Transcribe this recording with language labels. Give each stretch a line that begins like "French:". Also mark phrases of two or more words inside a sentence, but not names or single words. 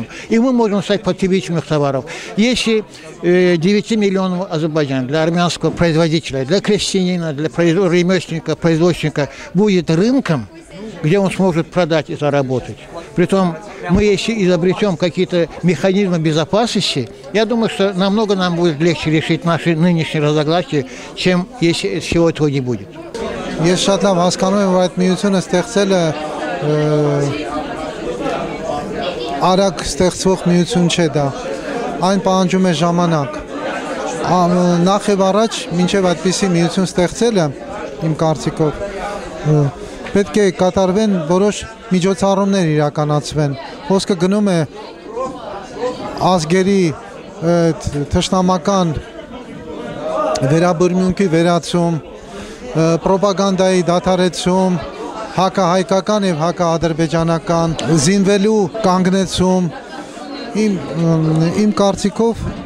Russian: И мы можем стать потребителем их товаров. Если 9 миллионов Азербайджан для армянского производителя, для крестьянина, для ремесленника, производственника будет рынком, где он сможет продать и заработать. Притом мы, если изобретем какие-то механизмы безопасности, я думаю, что намного нам будет легче решить наши нынешние разногласия, чем если всего этого не будет.
Armenian: Ես շատ լավ հասկանում եմ, որ այդ միությունը ստեղծելը արագ ստեղծվող միություն չէ դա, այն պահանջում է ժամանակ, նախ եւ առաջ մինչեւ այդպիսի միություն ստեղծելը իմ կարծիքով պետք է կատարվեն որոշ միջոցառումներ իրականացվեն, խոսքը գնում է ազգերի թշնամական վերաբերմունքի վերացում, պրոպագանդայի դադարեցում, հակահայկական եւ հակաադրբեջանական զինվելու կանգնեցում իմ կարծիքով